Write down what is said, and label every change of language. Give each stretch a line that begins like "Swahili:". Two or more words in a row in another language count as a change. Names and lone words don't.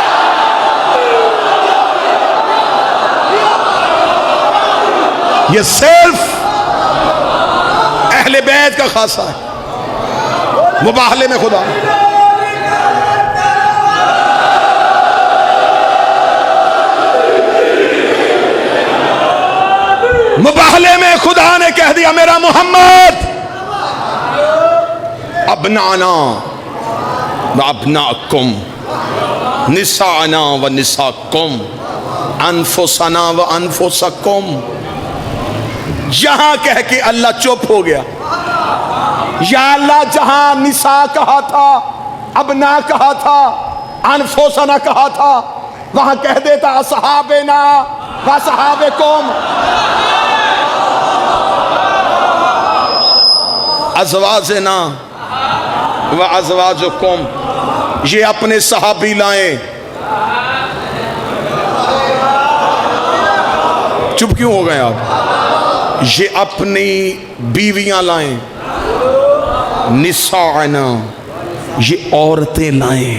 Hindi: ये सिर्फ अहले बैत का खासा है। मुबाहले में खुदा, मुबाहले में खुदा ने कह दिया मेरा मोहम्मद
Arabic: أبناءنا وأبناءكم نساءنا ونساءكم أنفسنا وأنفسكم.
Hindi: यहां कह के अल्लाह चुप हो गया। या अल्लाह जहां निसा कहा था, अबना कहा था, अनफुसना कहा था, वहां कह देता
Arabic: أصحابنا وأصحابكم، أزواجنا وأزواجكم.
Hindi: ये अपने सहाबी लाएं। चुप क्यों हो गए आप? ये अपनी बीवियां लाएं। निसाना, ये औरतें लाएं।